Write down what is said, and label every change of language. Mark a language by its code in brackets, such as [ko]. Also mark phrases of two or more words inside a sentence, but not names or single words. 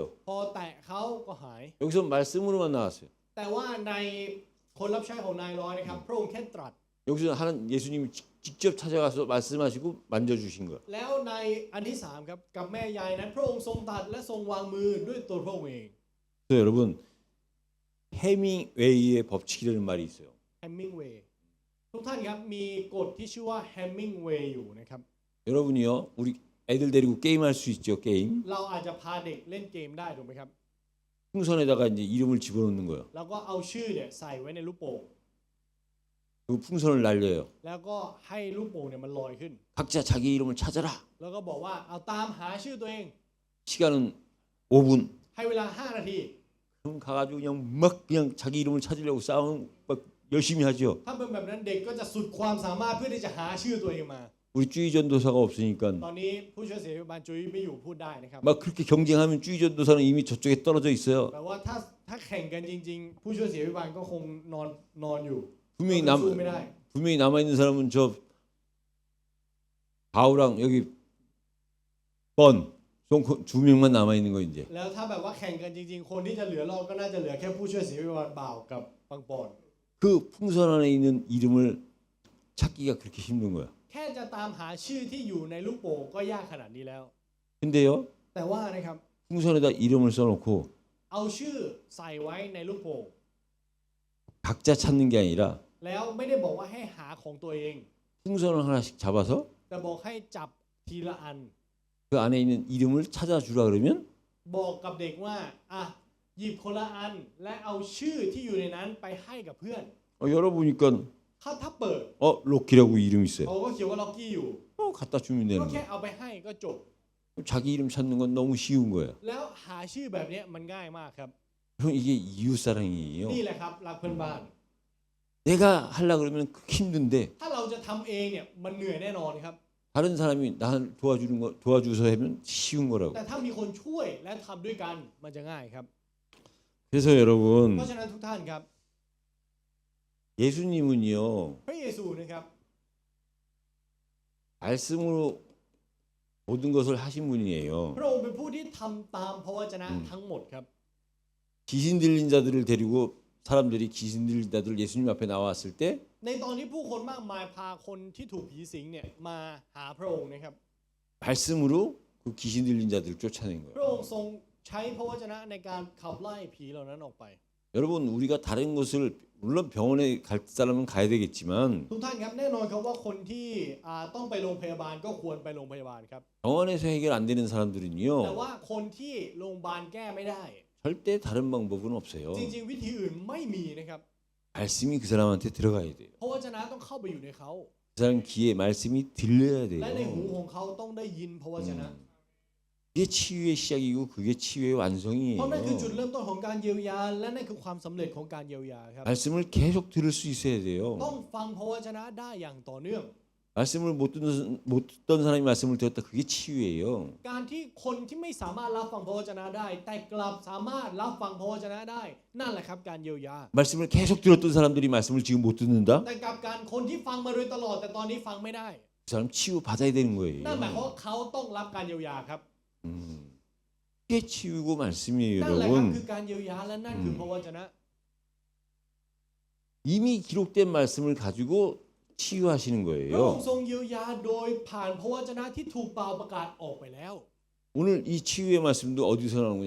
[th] พอแตะเขาก็หาย [ko] 여기서 말씀으로만 나왔어요. [th] แต่ว่าในคนรับใช้ของนายร้อยนะครับพระองค์แค่ตรัส [ko] 여기서 하는 예수님이 직접 찾아가서 말씀하시고 만져주신 거예요. [th] แล้วในอันที่3ครับกับแม่ยายนั้นพระองค์ทรงตรัสและทรงวางมือด้วยตัวพระองค์เอง [ko] 그래서 여러분 해밍웨이의 법칙이라는 말이 있어요. [th] แฮมมิงเวย์ทุกท่านครับมีกฎที่ชื่อว่าแฮมมิงเวย์อยู่นะครับ [ko] 여러분이요, 우리 애들 데리고 게임할 수 있죠, 게임. [th] เราอาจจะพาเด็กเล่นเกมได้ถูกไหมครับ [ko] 풍선에다가 이제 이름을 집어넣는 거예요. [th] แล้วก็เอาชื่อเนี่ยใส่ไว้ในลูกโป่ง [ko] 그 풍선을 날려요. [th] แล้วก็ให้ลูกโป่งเนี่ยมันลอยขึ้น [ko] 각자 자기 이름을 찾아라. [th] แล้วก็บอกว่าเอาตามหาชื่อตัวเอง [ko] 시간은 5분. [th] ให้เวลา5นาที [ko] 그럼 가가지고 그냥 자기 이름을 찾으려고 싸움 막 열심히 하죠. [th] ถ้าเป็นแบบนั้นเด็กก็จะสุดความสามารถพื่อที่จะหาชื่อตัวเองมา [ko] 우리 쭈이 전도사가 없으니까 [th] ตอนนี้ผู้ช่วยศิษย์บาลจุ้ยไม่อยู่พูดได้นะครับ [ko] 막 그렇게 경쟁하면 쭈이 전도사는 이미 저쪽에 떨어져 있어요. [th] แต่ว่าถ้าแข่งกันจริงๆ ผู้ช่วยศิษย์บาลก็คงนอนอยู่ [ko] 분명히 [th] สู้ไม่ได้ [ko] 분명히 남아 있는 사람은 저 바우랑 여기 두 명만 남아 있는 거 이제. [th] แล้วถ้าแบบว่าแข่งกันจริงๆ คนที่จะเหลือรอดก็น่าจะเหลือแค่ผู้ช่วยศิษย์บาลบ่าวกับปังปอน [ko] 그 풍선 안에 있는 이름을 찾기가 그렇게 힘든 거야. [th] แค่จะตามหาชื่อที่อยู่ในลูกโป่งก็ยากขนาดนี้แล้ว [ko] 근데요, [th] แต่ว่านะครับ [ko] 풍선에다 이름을 써놓고 [th] เอาชื่อใส่ไว้ในลูกโป่ง [ko] 각자 찾는 게 아니라 [th] แล้วไม่ได้บอกว่าให้หาของตัวเอง [ko] 풍선을 하나씩 잡아서 [th] แต่บอกให้จับทีละอัน [ko] 그 안에 있는 이름을 찾아주라 그러면 [th] บอกกับเด็กว่าหยิบคนละอันและเอาชื่อที่อยู่ในนั้นไปให้กับเพื่อน [ko] 열어보니까 [th] ถ้าเปิด [ko] 록키라고 이름 있어요. [th] เขาก็เขียนว่าล็อกกี้อยู่ [ko] 갖다 주면 [th] ก็ [ko] 되는 [th] แค่ [ko] 거야. [th] เอาไปให้ก็จบ [ko] 자기 이름 찾는 건 너무 쉬운 거야. [th] แล้วหาชื่อแบบนี้มันง่ายมากครับ [ko] 그럼 이게 이웃사랑이에요. [th] นี่แหละครับรักเพื่อนบ้าน [ko] 내가 하려 그러면 힘든데 [th] ถ้าเราจะทำเองเนี่ยมันเหนื่อยแน่นอนครับ [ko] 다른 사람이 나를 도와줘서 하면 쉬운 거라고. [th] แต่ถ้ามีคนช่วยและทำด้วยกันมันจะง่ายครับ [ko] 그래서 [th] เพ [ko] 여러분 [th] ราะฉะนั้นทุกท่านครับ [ko] 예수님은요 [th] พระเยซูนะครับ [ko] 말씀으로 모든 것을 하신 분이에요. [th] พระองค์เป็นผู้ที่ทำตามพระวจนะทั้งหมดครับ [ko] 귀신 들린 자들을 데리고 사람들이 귀신 들린 자들 예수님 앞에 나왔을 때 [th] ในตอนที่ผู้คนมากมายพาคนที่ถูกผีสิงเนี่ยมาหาพระองค์นะครับ [ko] 말씀으로 그 귀신 들린 자들을 쫓아낸 [th] พ [ko] 거예요. [th] ระองค์ทรงใช้พระวจนะในการขับไล่ผีเหล่านั้นออกไป [ko] 여러분 우리가 다른 것을 물론 병원에 갈 사람은 가야 되겠지만 [th] ทุกท่านครับแน่นอนครับว่าคนที่ต้องไปโรงพยาบาลก็ควรไปโรงพยาบาลครับ [ko] 병원에서 해결 안 되는 [th] แต่ [ko] 사람들은요 [th] ว่าคนที่โรงพยาบาลแก้ไม่ได้ [ko] 절대 다른 방법은 없어요. [th] จริงๆวิธีอื่นไม่มีนะครับ [ko] 말씀이 그 사람한테 들어가야 돼요. [th] พระวจนะต้องเข้าไปอยู่ในเขา [ko] 그 사람 귀에 말씀이 들려야 [th] และในหู [ko] 돼요. [th] ของเขาต้องได้ยินพระวจนะ [ko] 그게 치유의 시작이고 그게 치유의 [th] เพราะนั่นคือ [ko] 완성이에요. [th] จุดเริ่มต้นของการเยียวยาและนั่นคือความสำเร็จของการเยียวยาครับ [ko] 말씀을 계속 들을 수 있어야 [th] ต้อ [ko] 돼요. [th] งฟังพระวจนะได้อย่างต่อเนื่อง [ko] 말씀을 못 듣던 사람이 말씀을 들었다. 그게 치유예요. [th] การที่คนที่ไม่สามารถรับฟังพระวจนะได้ แต่กลับสามารถรับฟังพระวจนะได้ นั่นแหละครับการเยียวยา [ko] 말씀을 계속 들었던 사람들이 말씀을 지금 못 듣는다. [th] แต่กับการคนที่ฟังมาโดยตลอดแต่ตอนนี้ฟังไม่ได้ [ko] 그 사람 치유 받아야 되는 [th] นั่นหมายความ [ko] 거예요. [th] ว่าเขาต้องรับการเยียวยาครับ [ko] 그게 치유고 말씀이에요, [th] นั่นแหละครับคือ [ko] 여러분. [th] การเยียวยาและนั่นคือพระวจนะ [ko] 이미 기록된 말씀을 가지고 치유하시는 [th] พระอง [ko] 거예요. [th] ค์ทรงเยียวยาโดยผ่านพระวจนะที่ถูกเป่าประกาศออกไปแล้ว [ko] 오늘 이 치유의 말씀도 어디서 나오는 거냐?